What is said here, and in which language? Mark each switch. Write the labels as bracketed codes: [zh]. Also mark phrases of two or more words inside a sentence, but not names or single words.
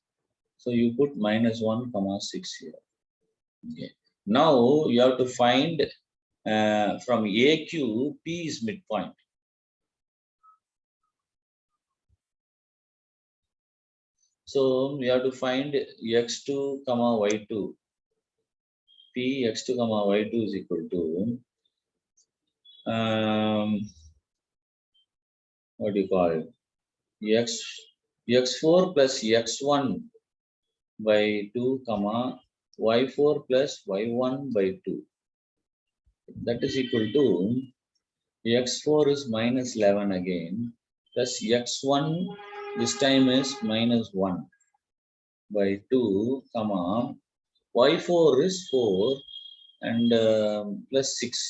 [en] So you put minus 1, comma 6 here. Okay. Now you have to find from AQ, P is midpoint. So we have to find x2 comma y2. P x2 comma y2 is equal to what do you call it? x4 plus x1 by 2 comma y4 plus y1 by 2. That is equal to x4 is minus 11 again plus x1 this time is minus 1 by 2 comma y4 is 4 and plus 6.